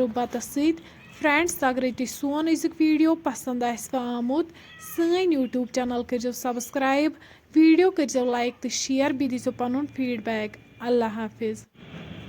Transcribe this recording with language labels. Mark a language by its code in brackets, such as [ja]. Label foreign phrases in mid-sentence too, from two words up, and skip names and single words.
[ks] बतस सहित फ्रेंड्स अगर तुम सोन अजुक वीडियो पसंद आमुत सन [en] YouTube channel [ks] करो सब्सक्राइब वीडियो करो लाइक तो शेयर बी दीजो पनुन फीडबैक [ur] اللہ حافظ.